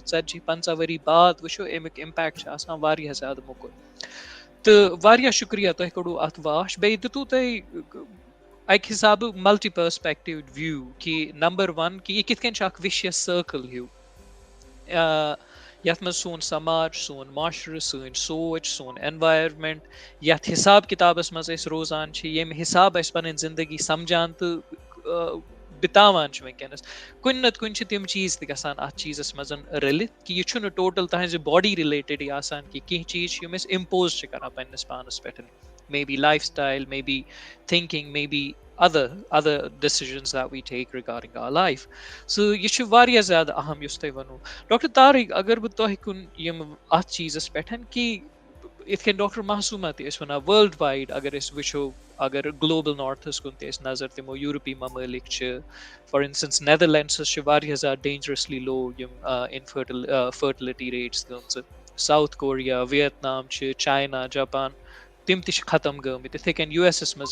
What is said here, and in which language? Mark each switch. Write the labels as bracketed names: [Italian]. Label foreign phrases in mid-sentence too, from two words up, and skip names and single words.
[Kashmiri] 40 50 ؤری بعد وٕچھو اَمیُک اِمپیکٹ چھُ آسان واریاہ زیادٕ موٚکُر تہٕ واریاہ شُکریہ تۄہہِ کوٚڑوُ اَتھ واش بیٚیہِ دِتوٗ تۄہہِ اَکہِ حِسابہٕ [English] multi perspective view [Kashmiri] کہِ نمبر 1 کہِ یہِ کِتھ کٔنۍ چھُ اکھ [English] vicious circle [Kashmiri] ہیوٗ یَتھ منٛز سون سماج سون معاشرٕ سٲنۍ سونٛچ سون اٮ۪نوارمٮ۪نٹ یَتھ حِساب کِتابَس منٛز أسۍ روزان چھِ ییٚمہِ حِسابہٕ أسۍ پَنٕنۍ زندگی سَمجان تہٕ بِتاوان چھِ وٕنکیٚنَس کُنہِ نَتہٕ کُنہِ چھِ تِم چیٖز تہِ گژھان اَتھ چیٖزَس منٛز رٔلِتھ کہِ یہِ چھُنہٕ ٹوٹَل تُہٕنٛزِ باڈی رِلیٹِڈٕے آسان کینٛہہ چیٖز چھِ یِم أسۍ اِمپوز چھِ کَران پنٛنِس پانَس پٮ۪ٹھ [English] may be life style may be thinking may be other decisions that we take regarding our life so [Kashmiri] یہِ چھُ واریاہ زیادٕ اہم یُس تۄہہِ ووٚنوُ ڈاکٹر طارق اگر بہٕ تۄہہِ کُن یِم اَتھ چیٖزَس پٮ۪ٹھ کہِ یِتھ کٔنۍ ڈاکٹر معصوٗمہ تہِ ٲسۍ وَنان [English] world wide [Kashmiri] اگر أسۍ وٕچھو اگر [English] global north [Kashmiri] کُن تہِ أسۍ نظر دِمو یوٗروپی ممٲلِک چھِ [English] for instance [Kashmiri] نیدرلینڈسَس چھِ واریاہ زیادٕ [English] dangerously low [Kashmiri] یِم [English] fertility rates [Kashmiri] گٔمژٕ ساوُتھ کوریا ویتنام چھِ چاینا جاپان تِم تہِ چھِ ختم گٔمٕتۍ یِتھَے کٔنۍ یوٗ ایس منٛز